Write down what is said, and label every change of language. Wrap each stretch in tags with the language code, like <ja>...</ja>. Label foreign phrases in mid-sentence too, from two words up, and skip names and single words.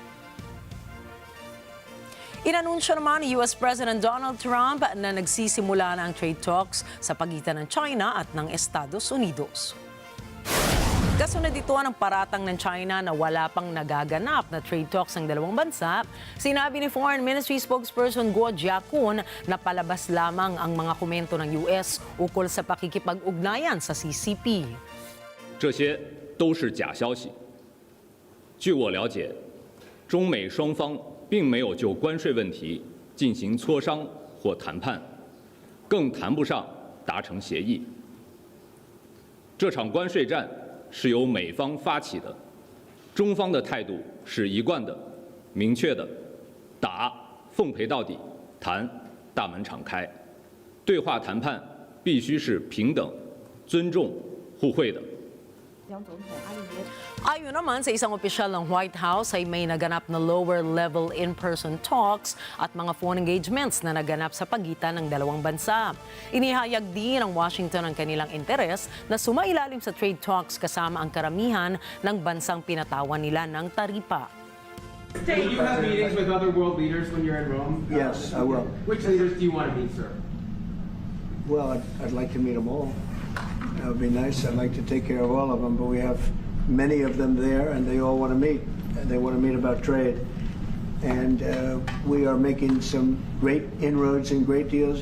<tl>Inanunsyo naman ni</tl> <en>US President</en> <tl>Donald Trump na nagsisimula na ang</tl> <en>trade talks</en> <tl>sa pagitan ng China at ng Estados Unidos. Kasunod ito ng paratang ng China na wala pang nagaganap na</tl> <en>trade talks</en> <tl>ng dalawang bansa, sinabi ni</tl> <en>Foreign Ministry spokesperson</en> <tl>Guo Jiakun na palabas lamang ang mga komento ng US ukol sa pakikipag-ugnayan sa CCP.</tl> <zh>这些都是假消息。据我了解，中美双方并没有就关税问题进行磋商或谈判，更谈不上达成协议。这场关税战是由美方发起的，中方的态度是一贯的、明确的，打奉陪到底，谈大门敞开。对话谈判必须是平等、尊重、互惠的。</zh> <tl>Ayon naman sa isang opisyal ng White House ay may naganap na</tl> <en>lower-level in-person talks</en> <tl>at mga</tl> <en>phone engagements</en> <tl>na naganap sa pagitan ng dalawang bansa. Inihayag din ng Washington ang kanilang interes na sumailalim sa</tl> <en>trade talks</en> <tl>kasama ang karamihan ng bansang pinatawan nila ng taripa.</tl> <en>Will you have meetings with other world leaders when you're in Rome? Yes, I will. Which leaders do you want to meet, sir? Well, I'd like to meet them all. That would be nice. I'd like to take care of all of them, but we have many of them there, and they all want to meet. And they want to meet about trade. And we are making some great inroads and great deals.</en>